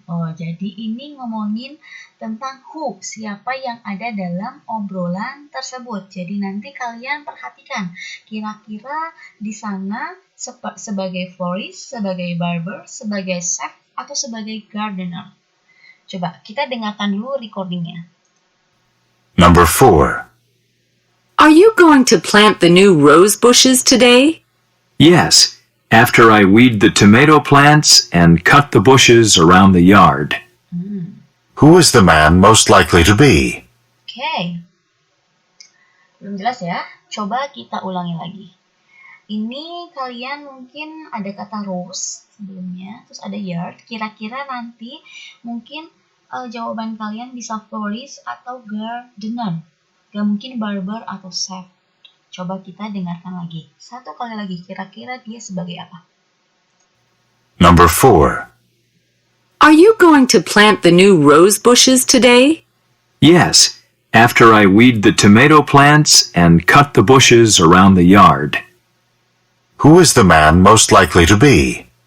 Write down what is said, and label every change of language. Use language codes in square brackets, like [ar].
[id] Oh, jadi ini ngomongin tentang who, siapa yang ada dalam obrolan tersebut. Jadi nanti kalian perhatikan, kira-kira di sana sebagai florist, sebagai barber, sebagai chef, atau sebagai gardener. Coba kita dengarkan dulu recordingnya. [en] Number 4. Are you going to plant the new rose bushes today? Yes, after I weed the tomato plants and cut the bushes around the yard. Who is the man most likely to be? [id] Oke. Belum jelas ya? Coba kita ulangi lagi. Ini kalian mungkin ada kata rose sebelumnya, terus ada yard. Kira-kira nanti mungkin jawaban kalian bisa florist atau gardener. Gak mungkin barber atau chef. Coba kita dengarkan lagi. Satu kali lagi, kira-kira dia sebagai apa? [en] Number 4. Are you going to plant the new rose bushes today? Yes, after I weed the tomato plants and cut the bushes around the yard. Who is the man most likely to be?